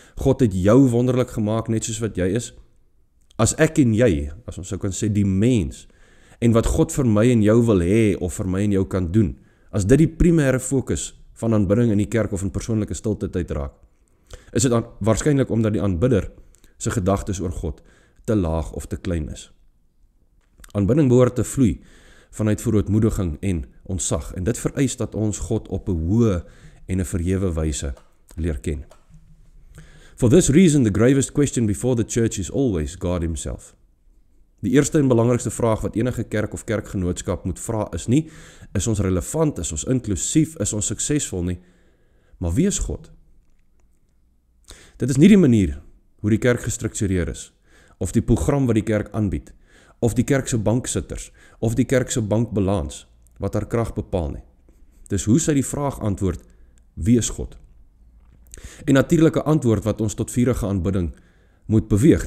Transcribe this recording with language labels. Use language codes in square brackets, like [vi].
[af] God het jou wonderlik gemaak net soos wat jy is. As ek en jy, as ons sou kan sê die mens, en wat God vir my en jou wil hê of vir my en jou kan doen, as dit die primêre fokus van aanbidding in die kerk of in persoonlike stilte tyd raak, is dit waarskynlik omdat die aanbidder se gedagtes oor God te laag of te klein is. Aanbidding behoort te vloei vanuit verootmoediging en ontzag. En dit vereis dat ons God op 'n hoë en 'n verhewe wyse leer ken. [en] For this reason, the gravest question before the church is always God himself. [af] Die eerste en belangrikste vraag wat enige kerk of kerkgenootskap moet vra is nie, is ons relevant, is ons inklusief, is ons suksesvol nie, maar wie is God? Dit is nie die manier hoe die kerk gestruktureer is, of die program wat die kerk aanbied, of die kerk se banksitters, of die kerk se bankbalans, wat haar krag bepaal nie. Dis hoe sy die vraag antwoord, wie is God? En natuurlike antwoord wat ons tot vurige aanbidding moet beweeg.